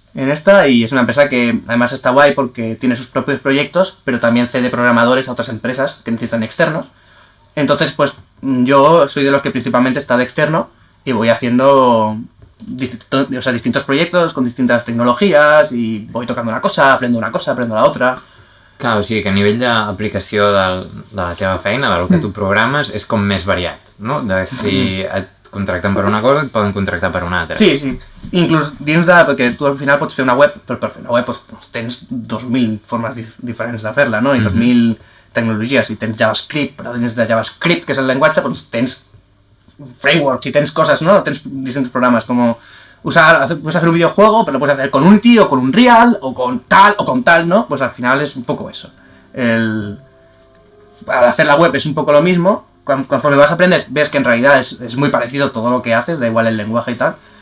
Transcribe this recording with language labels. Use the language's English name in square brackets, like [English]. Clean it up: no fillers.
[Spanish] En esta, y es una empresa que además está guay porque tiene sus propios proyectos, pero también cede programadores a otras empresas que necesitan externos. Entonces, pues yo soy de los que principalmente está de externo y voy haciendo distintos proyectos con distintas tecnologías y voy tocando una cosa, aprendo la otra. [Catalan] Clar, o sigui que a nivell d'aplicació de la teva feina, del que tu programes, és com més variat, no? De si et contracten per una cosa, et poden contractar per una altra. Sí, sí. Inclús dins de... Perquè tu al final pots fer una web, però per fer una web doncs, tens 2.000 formes diferents de fer-la, no? I 2.000 tecnologies. Si tens JavaScript, però dins de JavaScript, que és el llenguatge, doncs tens frameworks y tens [Spanish] cosas, ¿no? [Catalan] Tens [Spanish] distintos programas como puedes hacer un videojuego, pero lo puedes hacer con Unity o con Unreal o con tal, ¿no? Pues al final es un poco eso. Al hacer la web es un poco lo mismo. Conforme vas a aprender, ves que en realidad es muy parecido todo lo que haces, da igual el lenguaje y tal.